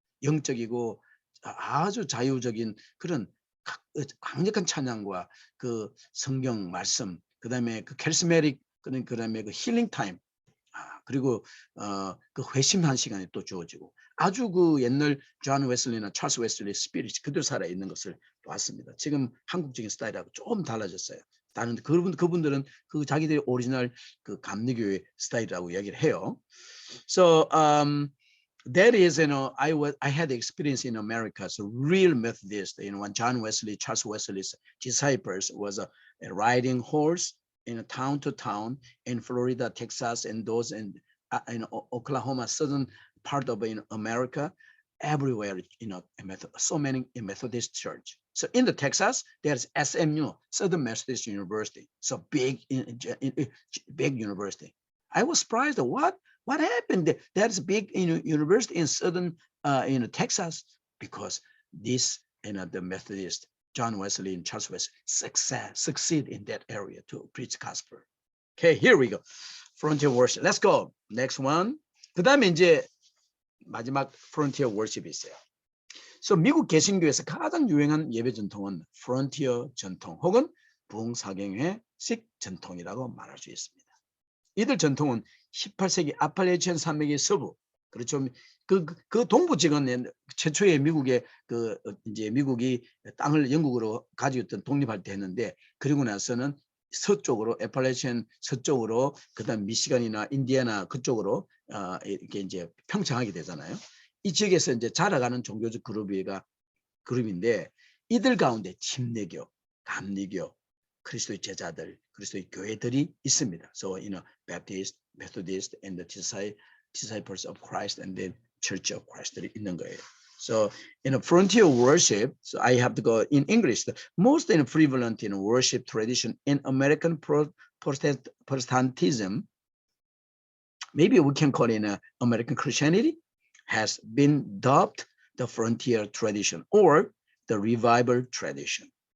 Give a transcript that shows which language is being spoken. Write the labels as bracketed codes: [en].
[ko] 영적이고 아주 자유적인 그런 강력한 찬양과 그 성경 말씀, 그다음에 그 캐리스메릭, 그다음에 그 힐링 타임, 그리고 그 회심한 시간이 또 주어지고 아주 그 옛날 존 웨슬리나 찰스 웨슬리 스피릿이 그대로 살아 있는 것을 봤습니다. 지금 한국적인 스타일하고 조금 달라졌어요. 다른 그분들은 그 자기들의 오리지널 그 감리교회 스타일이라고 이야기를 해요. [en] So that is, I had experience in America, so real Methodist, when John Wesley, Charles Wesley's disciples was riding horse in town to town in Florida, Texas, and those in Oklahoma, southern part of America, everywhere, so many in Methodist church. So in the Texas, there's SMU, Southern Methodist University, so big university. I was surprised. What happened? There's a big university in southern Texas because this the Methodist John Wesley and Charles Wesley succeed in that area to preach gospel. Okay, here we go. Frontier worship. Let's go. Next one. [ko] 그다음에 이제 마지막 frontier worship이 있어요. So 미국 개신교에서 가장 유행한 예배 전통은 frontier 전통 혹은 부흥사경회식 전통이라고 말할 수 있습니다. 이들 전통은 18세기 아팔레치안 산맥의 서부 그렇죠. 그 동부 지역은 최초의 미국의 이제 미국이 땅을 영국으로 가지고 있던 독립할 때 했는데, 그리고 나서는 서쪽으로 애팔레이션 서쪽으로, 그다음 미시간이나 인디애나 그쪽으로 이렇게 이제 평창하게 되잖아요. 이 지역에서 이제 자라가는 종교적 그룹인데, 이들 가운데 침례교, 감리교, 그리스도의 제자들, 그리스도의 교회들이 있습니다. [en] So, Baptist, Methodist, and the disciples of Christ, and then Church of Christ들이 [ko] 있는 거예요. [en] So, in a frontier worship, so I have to go in English. The most prevalent worship tradition in American Protestantism, maybe we can call it American Christianity, has been dubbed the frontier tradition or the revival tradition.